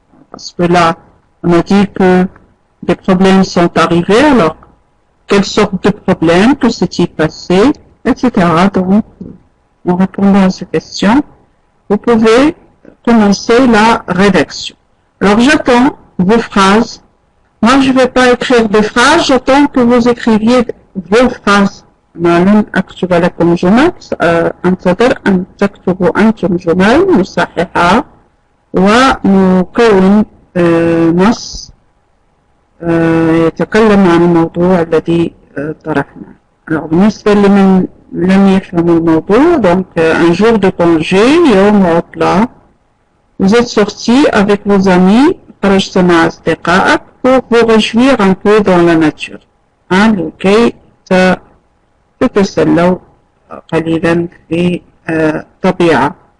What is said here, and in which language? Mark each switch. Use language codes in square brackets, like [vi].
[fr] Parce que là, on a dit que des problèmes sont arrivés, alors quelle sorte de problème, que s'est-il passé, etc. Donc, en répondant à ces questions, vous pouvez commencer la rédaction. Alors, j'attends vos phrases. Moi, je ne vais pas écrire des phrases, j'attends que vous écriviez vos phrases. [ar] لن أكتب لكم جمل، أنتظر أن تكتبوا أنتم جمل مصححة ونكون نص يتكلم عن الموضوع الذي طرحناه. [fr] Alors, [ar] بالنسبة لمن لم يفهموا الموضوع، [fr] donc un jour de congé، [ar] يوم عطلة، [fr] vous êtes sortis avec vos amis، [ar] خرجت مع أصدقائك [fr] pour vous réjouir un peu dans la nature، [ar] لكي تتسلوا قليلا في الطبيعة.